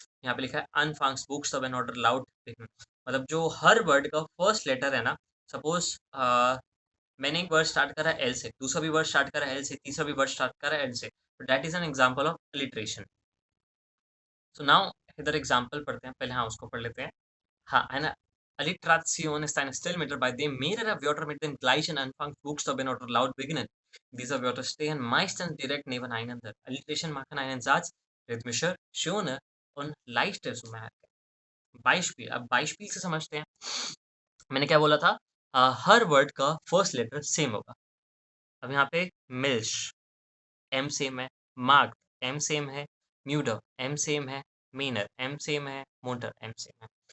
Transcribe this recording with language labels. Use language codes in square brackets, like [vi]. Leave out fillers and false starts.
[hi] यहाँ पे लिखा है अनफांग्स books of N order loud. मतलब जो हर वर्ड का फर्स्ट लेटर है ना, सपोज मैंने एक वर्ड स्टार्ट करा एल से, दूसरा भी वर्ड स्टार्ट करा एल से, तीसरा भी वर्ड स्टार्ट करा एल से, तो [en] That is an example of alliteration. [hi] So now इधर एग्जांपल पढ़ते हैं पहले। हाँ, उसको पढ़ लेते हैं। हाँ, है ना। [de] Alliteration ist ein Stilmittel, bei dem mehrere Wörter mit dem gleichen Anfangsbuchstaben oder Laut beginnen. Diese Wörter stehen meistens direkt nebeneinander. Alliteration machen einen Satz rhythmischer, schöner und leichter zu merken। [hi] Beispiel, अब Beispiel से समझते हैं। मैंने क्या बोला था? हर word का first letter same होगा। अब यहाँ पे मिल्श, एम सेम है। मार्क, एम सेम है। म्यूडर, एम सेम है। मीनर, एम सेम है। मोटर, एम सेम है।